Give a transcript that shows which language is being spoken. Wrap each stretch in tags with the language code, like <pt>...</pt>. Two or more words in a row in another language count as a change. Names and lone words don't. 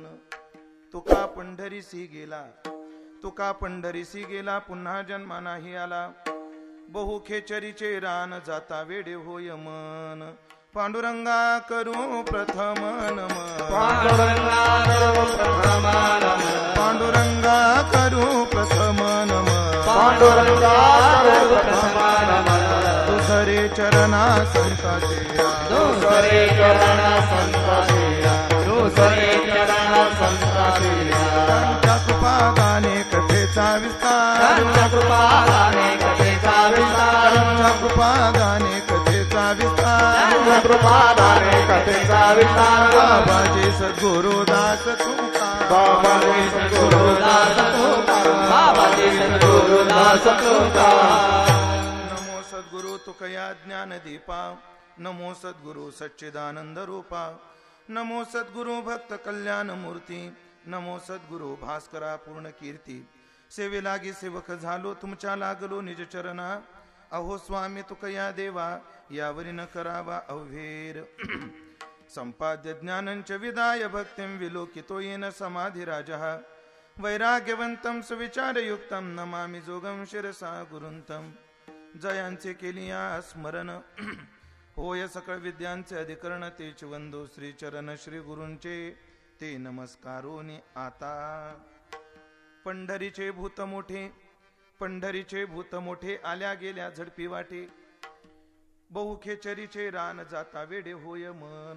<mr>तुका पंढरीसी गेला, तुका पंढरीसी गेला, पुन्हा जन्मा नाही आला, बहु खेचरीचे रान जाता वेडे होय मन. पांडुरंगा करू प्रथम नमन, पांडुरंगा करू प्रथम नमन, पांडुरंगा करू प्रथम नमन, पांडुरंगा करू प्रथम नमन. दुसरे चरणा संता तेरा, दुसरे चरण संता तेरा, दुसरे चरण संता तेरा. त्यांच्या कृपादाने कथेचा विस्तार, त्यांच्या कृपादाने कथेचा विस्तार, त्यांच्या कृपादाने कथेचा विस्तार, त्यांच्या कृपादाने कथेचा विस्तार. बाबाजी सद्गुरुदास तुकार, बाबाजी सद्गुरुदास तुकार, बाबाजी सद्गुरुदास तुकार. नमो सद्गुरु तुकया ज्ञान दीपा, नमो सद्गुरु सच्चिदानंद रूपा, नमो सद्गुरु भक्त कल्याण मूर्ती, नमो सद्गुरु भास्करा पूर्ण कीर्ती. सेवे लागी सेवक झालो तुमच्या लागलो निज चरणा, अहो स्वामी तुकया देवा यावरी न करावा अवघेर.</mr> <sa>संपाद्य ज्ञानंच विदाय भक्तिं विलोकितो येन समाधिराजः, वैराग्यवंतं सुविचारयुक्तं नमामि जोगं शिरसा गुरुंतं.</sa> <mr>जयांचे केलिया स्मरण, होय सकळ विद्यांचे अधिकरण, तेच वंदो श्री चरण श्री गुरूंचे, ते नमस्कारोनी आता. पंढरीचे भूत मोठे, पंढरीचे भूत मोठे, आल्या गेल्या झडपी वाटे, बहु खेचरीचे रान जाता वेडे होय मन.</mr>